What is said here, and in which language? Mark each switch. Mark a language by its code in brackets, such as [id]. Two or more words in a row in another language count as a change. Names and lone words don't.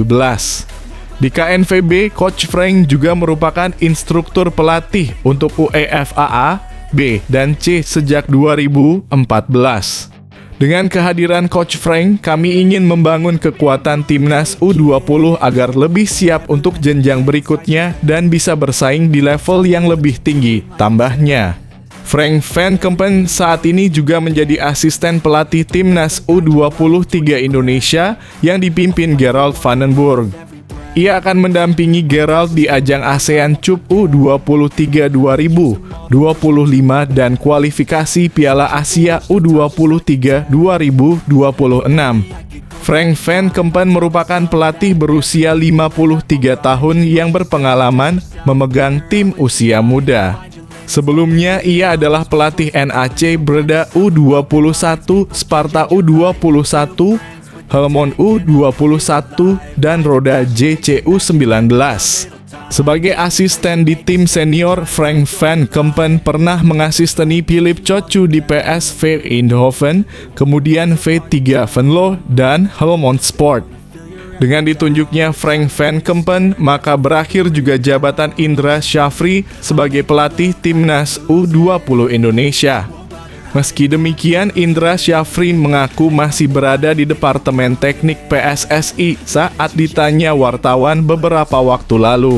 [id] Di KNVB, Coach Frank juga merupakan instruktur pelatih untuk UEFA A, B, dan C sejak 2014. Dengan kehadiran Coach Frank, kami ingin membangun kekuatan Timnas U20 agar lebih siap untuk jenjang berikutnya dan bisa bersaing di level yang lebih tinggi, tambahnya. Frank van Kempen saat ini juga menjadi asisten pelatih Timnas U23 Indonesia yang dipimpin Gerald Vandenburg. Ia akan mendampingi Gerald di ajang ASEAN Cup U23 2025 dan kualifikasi Piala Asia U23 2026. Frank van Kempen merupakan pelatih berusia 53 tahun yang berpengalaman memegang tim usia muda. Sebelumnya, ia adalah pelatih NAC Breda U21, Sparta U21, Helmond U21, dan Roda JC U19. Sebagai asisten di tim senior, Frank van Kempen pernah mengasisteni Philip Cocu di PSV Eindhoven, kemudian V3 Venlo, dan Helmond Sport. Dengan ditunjuknya Frank van Kempen, maka berakhir juga jabatan Indra Syafri sebagai pelatih Timnas U20 Indonesia. Meski demikian, Indra Syafri mengaku masih berada di Departemen Teknik PSSI saat ditanya wartawan beberapa waktu lalu.